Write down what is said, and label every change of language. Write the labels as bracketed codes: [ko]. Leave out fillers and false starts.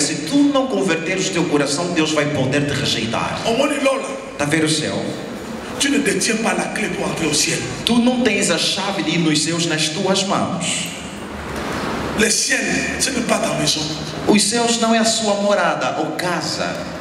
[pt] Se tu não converteres o teu coração, Deus vai poder te rejeitar. Está a ver o céu? [fr] Tu ne détiens pas la clé pour entrer au ciel. [pt] Tu não tens a chave de ir nos céus nas tuas mãos. [fr] Le ciel, ce n'est pas ta maison. [pt] Os céus não é a sua morada ou casa.